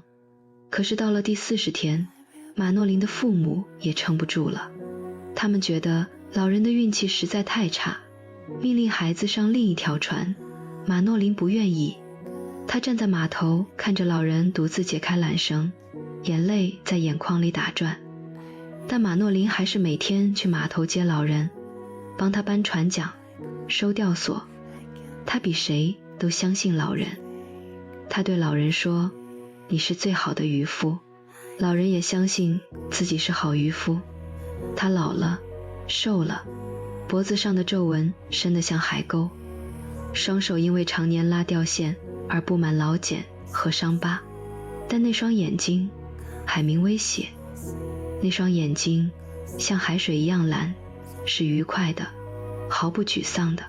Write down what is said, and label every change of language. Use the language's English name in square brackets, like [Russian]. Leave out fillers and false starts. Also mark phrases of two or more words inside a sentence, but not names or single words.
[Chinese] 可是到了第40天，馬諾林的父母也撐不住了，他們覺得老人的運氣實在太差，命令孩子上另一條船。馬諾林不願意，他站在碼頭看着老人獨自解開纜繩，眼淚在眼眶裡打轉。但馬諾林還是每天去碼頭接老人，幫他搬船槳、收吊索。他比誰都相信老人。他對老人說，你是最好的漁夫。老人也相信自己是好漁夫。他老了，瘦了，脖子上的皺紋深得像海溝，雙手因為常年拉吊線而布滿老繭和傷疤。但那雙眼睛，海明威寫，那雙眼睛像海水一樣藍，是愉快的，毫不沮喪的。